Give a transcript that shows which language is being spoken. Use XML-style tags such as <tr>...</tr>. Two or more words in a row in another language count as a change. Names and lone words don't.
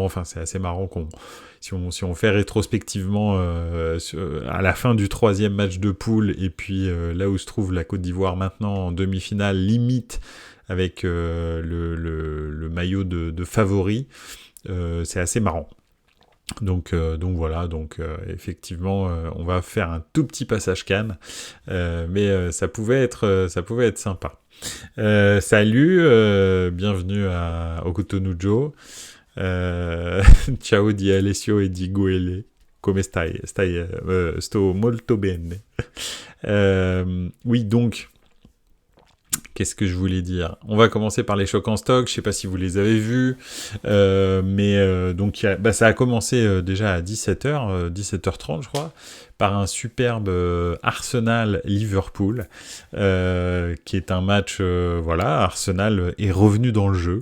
<fr>Enfin, c'est assez marrant si on fait rétrospectivement à la fin du troisième match de poule, et puis là où se trouve la Côte d'Ivoire maintenant en demi-finale, limite avec le maillot de favori, c'est assez marrant. Donc voilà, effectivement, on va faire un tout petit passage Cannes, mais ça pouvait être sympa. Salut, bienvenue au Cotonou Joe.</fr> <it>Ciao di Alessio e di Guele. Come stai? Sto molto bene.</it> <fr>Oui, donc, qu'est-ce que je voulais dire? On va commencer par les chocs en stock. Je sais pas si vous les avez vus, mais donc ça a commencé déjà à 17h, 17h30 je crois, par un superbe Arsenal-Liverpool, qui est un match, voilà, Arsenal est revenu dans le jeu.</fr>